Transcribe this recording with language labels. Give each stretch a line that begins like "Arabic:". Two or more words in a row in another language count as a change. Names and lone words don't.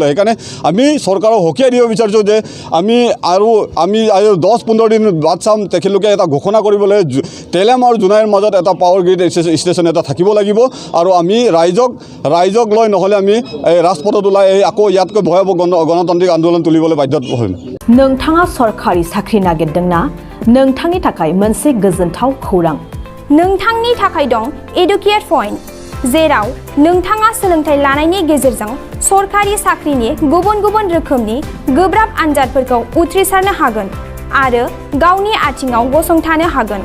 Assamese: সেইকাৰণে আমি চৰকাৰক সকীয়াই দিব বিচাৰিছোঁ যে আমি 10-15 দিন বাদ চাম, তেখেতলোকে এটা ঘোষণা কৰিবলৈ তেলেম আৰু জোনাইৰ মাজত এটা
English: power grid station
Assamese: এটা থাকিব লাগিব। আৰু আমি ৰাইজক লৈ নহ'লে আমি ৰাজপথত ওলাই আকৌ ইয়াতকৈ ভয়াৱহ গণতান্ত্ৰিক আন্দোলন তুলিবলৈ বাধ্য হ'ম।
Bodo: नोंथाङा सरकारि साख्रि नागिरदोंना? नोंथांनि थाखाय मोनसे गोजोनथाव खौरां। नोंथांनि थाखाय दं एडुकेट पइन्ट, जेराव नोंथाङा सोलोंथाइ लानायनि गेजेरजों सरकारि साख्रिनि गुबुन रोखोमनि गोब्राब आनजादफोरखौ उथ्रिसारनो हागोन आरो गावनि आथिङाव गसंथानो हागोन।